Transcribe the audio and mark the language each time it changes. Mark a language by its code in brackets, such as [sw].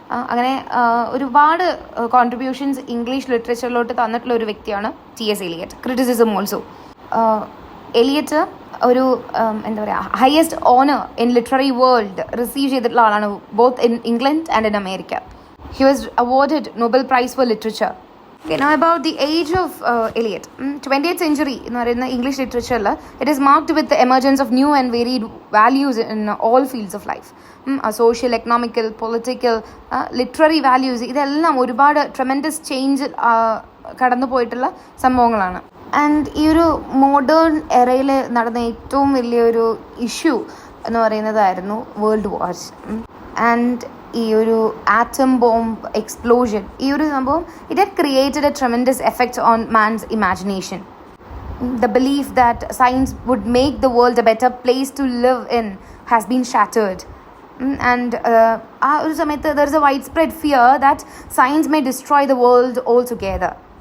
[ml] അങ്ങനെ ഒരുപാട് contributions English ലിറ്ററേച്ചറിലോട്ട് തന്നിട്ടുള്ള ഒരു വ്യക്തിയാണ് T.S. Eliot. [en] Criticism also. Eliot [ml] ഒരു എന്താ പറയുക, [en] highest honour in literary world receive [ml] ചെയ്തിട്ടുള്ള ആളാണ്, [en] Both in England and in America. He was awarded Nobel Prize for Literature. Okay, now about the age of Eliot. 20th century [ml] എന്ന് പറയുന്ന [en] English ലിറ്ററേച്ചറിൽ it is marked with emergence of new and varied values in all fields of life. [ml] Social, economical, political, literary values, ഇതെല്ലാം ഒരുപാട് tremendous change കടന്നു പോയിട്ടുള്ള സംഭവങ്ങളാണ്. And ഈ ഒരു modern എറയിൽ നടന്ന ഏറ്റവും വലിയൊരു ഇഷ്യൂ എന്ന് പറയുന്നതായിരുന്നു വേൾഡ് വാർസ്. [en] and ഈ ഒരു atom bomb explosion, [ml] ഈ ഒരു സംഭവം [en] It had created a tremendous effect on man's imagination. The belief that science would make the world a better place to live in has been shattered. And [ml] ആ ഒരു സമയത്ത് [en] there is a widespread fear that science may destroy the world altogether.